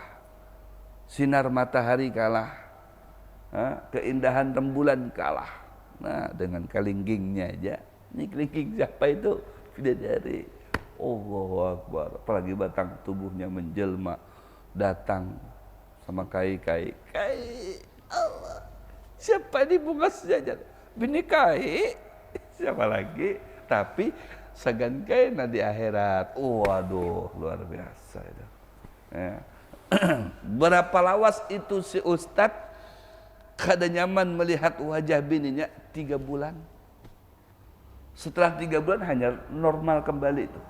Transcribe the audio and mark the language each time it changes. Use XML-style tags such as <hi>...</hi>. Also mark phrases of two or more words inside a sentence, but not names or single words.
<id>Sinar matahari kalah, keindahan rembulan kalah. Nah, dengan kelingkingnya aja. Ini kelingking siapa itu? Bidadari.</id> <ar>الله أكبر.</ar> <id>Apalagi batang tubuhnya menjelma, datang sama kai. Allah. Siapa ini bungas saja?</id> <bjn>Bini kai. Siapa lagi? Tapi segan kai di akhirat.</bjn> <id>Waduh, luar biasa itu. Ya. Berapa lawas itu si ustadz kada nyaman melihat wajah bininya 3 bulan. Setelah 3 bulan hanya normal kembali itu.</id>